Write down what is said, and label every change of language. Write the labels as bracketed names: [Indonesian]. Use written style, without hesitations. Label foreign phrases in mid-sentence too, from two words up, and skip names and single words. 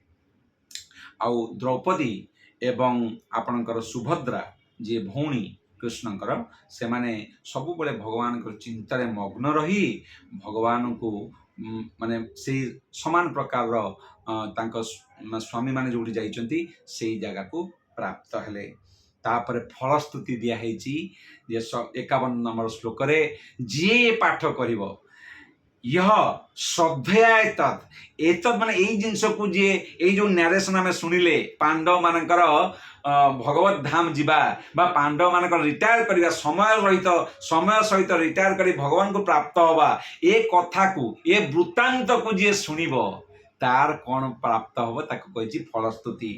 [Odia] ଆଉ ଦ୍ରୌପଦୀ ଏବଂ ଆପଣଙ୍କର ସୁଭଦ୍ରା ଯିଏ ଭଉଣୀ କୃଷ୍ଣଙ୍କର, ସେମାନେ ସବୁବେଳେ ଭଗବାନଙ୍କର ଚିନ୍ତାରେ ମଗ୍ନ ରହି ଭଗବାନଙ୍କୁ ମାନେ ସେଇ ସମାନ ପ୍ରକାରର ତାଙ୍କ ସ୍ୱାମୀମାନେ ଯେଉଁଠି ଯାଇଛନ୍ତି ସେଇ ଜାଗାକୁ ପ୍ରାପ୍ତ ହେଲେ। ତାପରେ ଫଳସ୍ତୁତି ଦିଆହେଇଛି ଯେ 51 ନମ୍ବର ଶ୍ଲୋକରେ, ଯିଏ ପାଠ କରିବ [Sanskrit] यह श्रद्धया एतद [Odia] ମାନେ ଏଇ ଜିନିଷକୁ ଯିଏ ଏଇ ଯେଉଁ ନ୍ୟାରେସନ୍ ଆମେ ଶୁଣିଲେ ପାଣ୍ଡବ ମାନଙ୍କର ଭଗବତ ଧାମ ଯିବା ବା ପାଣ୍ଡବ ମାନଙ୍କର ରିଟାୟାର କରିବା ସମୟ ସହିତ ରିଟାୟାର କରି ଭଗବାନଙ୍କୁ ପ୍ରାପ୍ତ ହେବା, ଏ କଥାକୁ ଏ ବୃତ୍ତାନ୍ତକୁ ଯିଏ ଶୁଣିବ ତାର କ'ଣ ପ୍ରାପ୍ତ ହେବ ତାକୁ କହିଛି ଫଳସ୍ତୁତି।